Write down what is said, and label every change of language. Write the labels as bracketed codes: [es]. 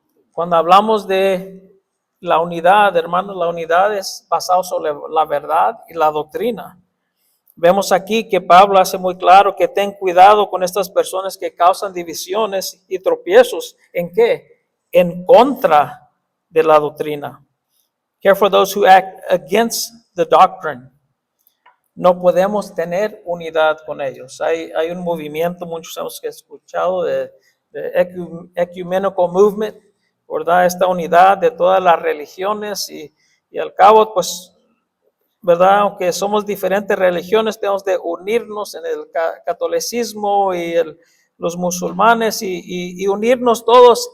[es] Cuando hablamos de la unidad, hermanos, la unidad es basada sobre la verdad y la doctrina. Vemos aquí que Pablo hace muy claro que ten cuidado con estas personas que causan divisiones y tropiezos. ¿En qué? En contra de la doctrina. [en] Care for those who act against the doctrine. [es] No podemos tener unidad con ellos. Hay un movimiento, muchos hemos escuchado, de ecumenical movement, ¿verdad? Esta unidad de todas las religiones y al cabo, pues, ¿verdad? Aunque somos diferentes religiones, tenemos de unirnos en el catolicismo y los musulmanes y unirnos todos.